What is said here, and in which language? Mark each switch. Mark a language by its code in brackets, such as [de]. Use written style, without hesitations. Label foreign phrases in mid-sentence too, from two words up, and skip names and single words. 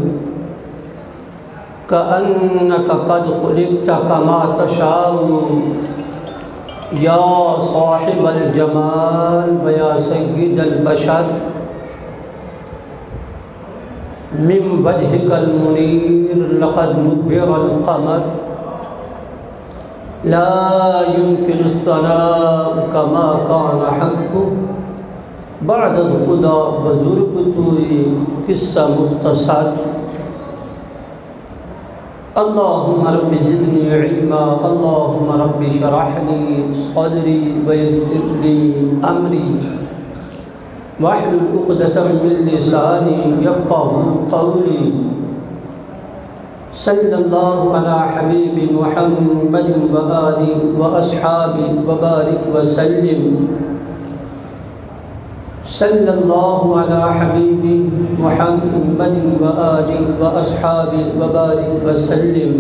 [ar] كأنك قد خلقت كما تشاء، يا صاحب الجمال ويا سيد البشر، من وجهك المنير لقد نبر القمر، لا يمكن الثناء كما كان حقه، [fa] بعد الخدا بزرگ توئی قصہ مختصر۔ [ar] اللہم رب زدنی علما، اللہم رب شرح لی صدری ویسر لی امری، واحلل عقدۃ من لسانی یفقہوا قولی۔ صلی اللہ علی حبیب محمد وآلہ واصحابہ وبارک وسلم۔ صلی اللہ علی حبیب محمد وآلہ واصحابہ وبارک وسلم۔